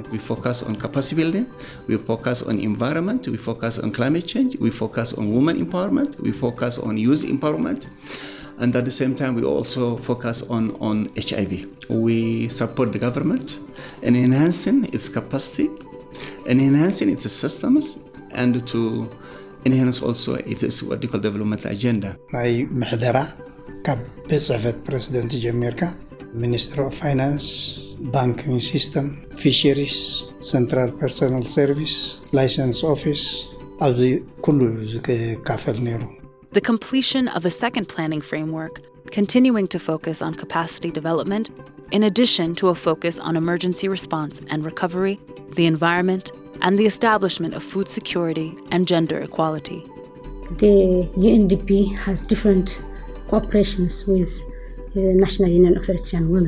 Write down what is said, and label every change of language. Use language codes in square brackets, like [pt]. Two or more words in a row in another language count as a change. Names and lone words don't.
[en] We focus on capacity building, we focus on environment, we focus on climate change, we focus on women empowerment, we focus on youth empowerment, and at the same time we also focus on HIV. We support the government in enhancing its capacity, in enhancing its systems, and to enhance also its what they call development agenda. [ti] ናይ ምሕደራ ካብ በጽሕፈት ፕሬዝደንት ጀሚርካ [en] Ministry of Finance banking system fisheries central personnel service license office [ti] ኣብዚ ኩሉ ዝካፈል ነይሩ። [en] The completion of a second planning framework, continuing to focus on capacity development, in addition to a focus on emergency response and recovery, the environment, and the establishment of food security and gender equality. The UNDP has different cooperations with the National Union of Eritrean Women.